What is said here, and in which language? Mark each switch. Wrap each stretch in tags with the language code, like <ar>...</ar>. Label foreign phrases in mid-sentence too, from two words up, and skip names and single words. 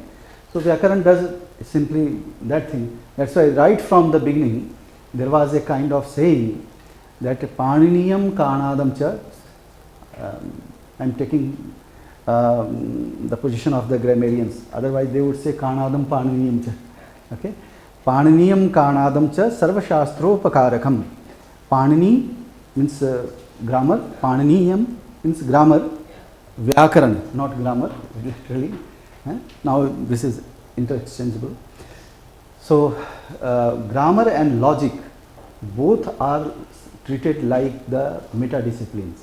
<en>So Vyakaran does simply that thing. That's why right from the beginning there was a kind of saying that</en> <sa>पाणिनीयं काणादं च.</sa> <en>I am taking the position of the grammarians. Otherwise they would say</en> <sa>काणादं पाणिनीयं च.</sa> <en>Okay.</en> <sa>पाणिनीयं काणादं च सर्व शास्त्रोपकारकम्.</sa> <en>Panini means grammar. Paniniyam means grammar. Vyakaran, not grammar, literally. Now this is interchangeable. So grammar and logic both are treated like the meta disciplines.</en>